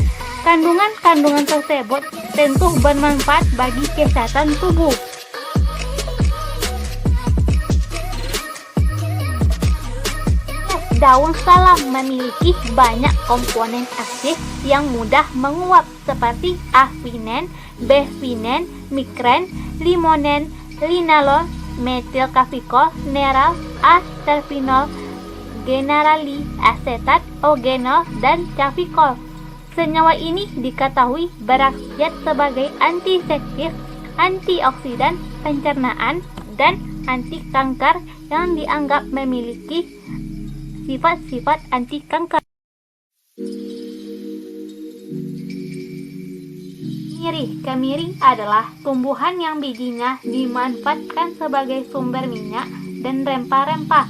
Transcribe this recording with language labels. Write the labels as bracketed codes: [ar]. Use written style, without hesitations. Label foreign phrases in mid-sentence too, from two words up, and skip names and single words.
[id] Kandungan-kandungan tersebut tentu bermanfaat bagi kesehatan tubuh. Daun salam memiliki banyak komponen aktif yang mudah menguap seperti avinen, bevinen, mikren, limonen, linalol, metilkafikol, neral, A-terpinol, generali, asetat, ogenol, dan cafikol. Senyawa ini diketahui berkhasiat sebagai antiseptik, antioksidan pencernaan, dan anti kanker yang dianggap memiliki sifat-sifat anti kanker. Kemiri adalah tumbuhan yang bijinya dimanfaatkan sebagai sumber minyak dan rempah-rempah.